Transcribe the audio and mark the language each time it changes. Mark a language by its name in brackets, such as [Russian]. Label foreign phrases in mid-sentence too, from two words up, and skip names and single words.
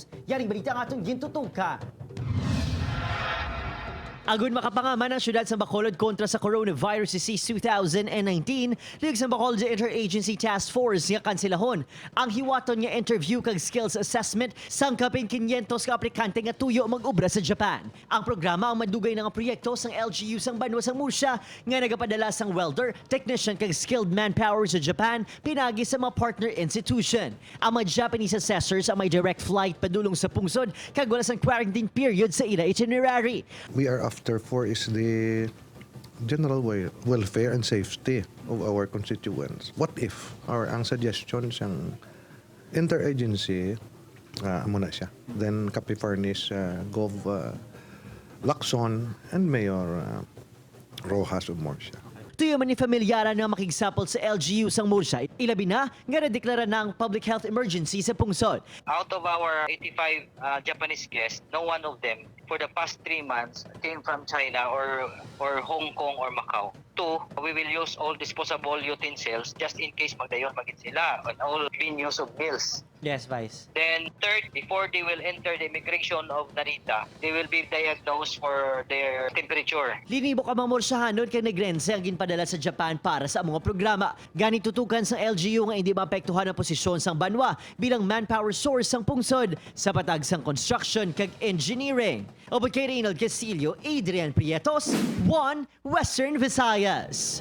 [Hiligaynon] Yaring balita nga itong gintutuka. Agun makapangaman ang syudad sa Bacolod kontra sa coronavirus disease 2019, lig sa Bacolod Interagency Task Force nga kansilahon ang hiwaton nga interview kag [English] skills assessment [Hiligaynon] sang kapin 500 ka aplikante nga tuyo mag-ubra sa Japan. Ang programa ang madugay ng proyekto sang LGU sang banwa sang Murcia nga nagapadala sang welder, technician kag [English] skilled manpower [Hiligaynon] sa Japan pinagi sa mga [English] partner institution. [Hiligaynon] Ang mga [English] Japanese assessors [Hiligaynon] ang may [English] direct flight [Hiligaynon] padulong sa pungsod kag wala sang [English] quarantine period [Hiligaynon] sa ila itinerary. [English] We are after for is the general welfare and safety of our constituents. What if [Hiligaynon] ang suggestions ang interagency muna siya. [English] Then Capifarnis, Gov Lacson and Mayor Rojas of Murcia. [Hiligaynon] Tuyo man ni familiara na makigsapol sa LGU sang Murcia. Ilabi na nga nadeklara ng [English] public health emergency [Hiligaynon] sa pungsod. [English] Out of our 85 Japanese guests, no one of them for the past 3 months came from China or Hong Kong or Macau. 2, we will use all disposable utensils just in case [Hiligaynon] magdayon magit sila [English] on all venues of meals. Yes, Vice. Then third, before they will enter the immigration of Narita, they will be diagnosed for their temperature. [Hiligaynon] Linibo ka mga Murciahanon kay negrense ang ginpadala sa Japan para sa mga programa. Ganit tutukan sa LGU nga hindi maapektuhan ang posisyon sang banwa bilang [English] manpower source [Hiligaynon] sang pungsod sa patag sang construction kag engineering. Obod kay Reynald Castillo, Adrian Prietos, 1 Western Visayas.